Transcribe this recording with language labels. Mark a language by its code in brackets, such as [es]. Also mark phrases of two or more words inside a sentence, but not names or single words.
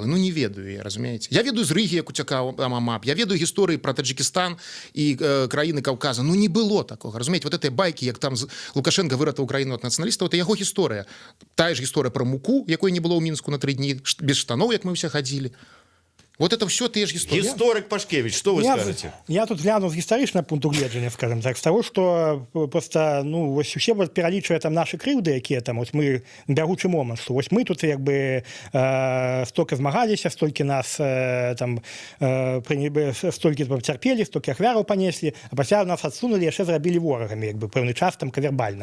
[be] Не ведаю я, разумееце. Я ведаю з Рыгі, як уцякаў Амамап. Я ведаю гісторыі пра Таджикістан і краіны Каўказа. Не было такога. Разумееце, [ru] вот этой [be] байкі, як там Лукашенко выратаў краіну ад нацыяналістаў, это яго гісторыя. Тая ж гісторыя пра муку, якой не было ў Мінску на 3 дні, без штаноў, як мы ўсе хадзілі. [ru] Вот это все ты же гісторык. Гісторык Пашкевич, что вы скажете? [be] Я тут гляну з гістарычнага пункту гледжання, скажем так, з таго, што просто, вось усе пералічвае там нашы крыўды, якія там, вось мы бягучы момант, што вось мы тут як бы столькі змагаліся, столькі нас там столькі цярпелі, столькі ахвяраў панеслі, а пасля нас адсунулі, яшчэ зрабілі ворагамі, як бы пэўны час там кавербальна.